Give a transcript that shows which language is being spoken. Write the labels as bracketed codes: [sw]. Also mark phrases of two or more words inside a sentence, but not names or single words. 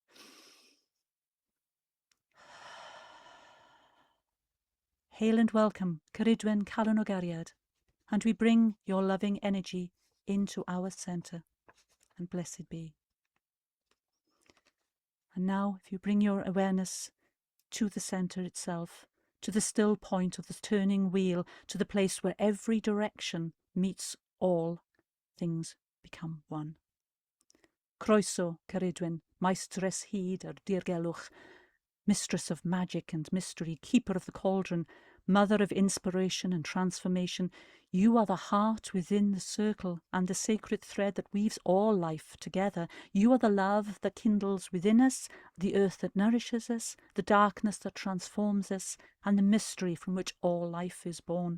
[en] Hail and welcome, [cy] Cerridwen Callan o Gariad, [en] and we bring your loving energy into our centre, and blessed be. And now, if you bring your awareness to the centre itself, to the still point of the turning wheel, to the place where every direction meets all, things become one. [cy] Croeso, Cerridwen, Maestres hyd ar dirgelwch, [en] mistress of magic and mystery, keeper of the cauldron, mother of inspiration and transformation. You are the heart within the circle and the sacred thread that weaves all life together. You are the love that kindles within us, the earth that nourishes us, the darkness that transforms us, and the mystery from which all life is born.